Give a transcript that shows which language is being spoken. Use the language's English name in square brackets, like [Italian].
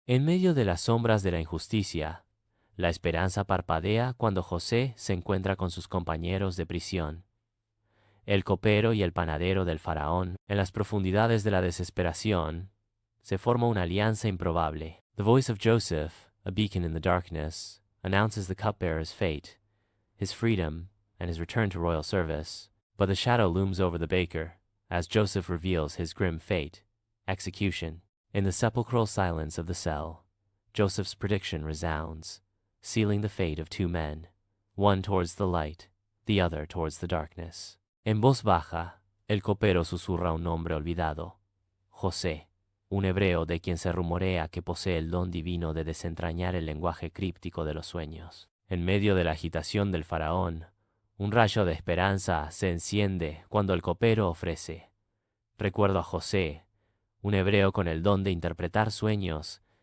[Spanish] En medio de las sombras de la injusticia, la esperanza parpadea cuando José se encuentra con sus compañeros de prisión. El copero y el panadero del faraón, en las profundidades de la desesperación, se forma una alianza improbable. [English] The voice of Joseph, a beacon in the darkness, announces the cupbearer's fate, his freedom, and his return to royal service. But the shadow looms over the baker, as Joseph reveals his grim fate, execution. In the sepulchral silence of the cell, Joseph's prediction resounds, sealing the fate of two men, one towards the light, the other towards the darkness. [Spanish] En voz baja, el copero susurra un nombre olvidado: José, un hebreo de quien se rumorea que posee el don divino de desentrañar el lenguaje críptico de los sueños. En medio de la agitación del faraón, un rayo de esperanza se enciende cuando el copero ofrece: «Recuerdo a José, un hebreo con el don de interpretar sueños.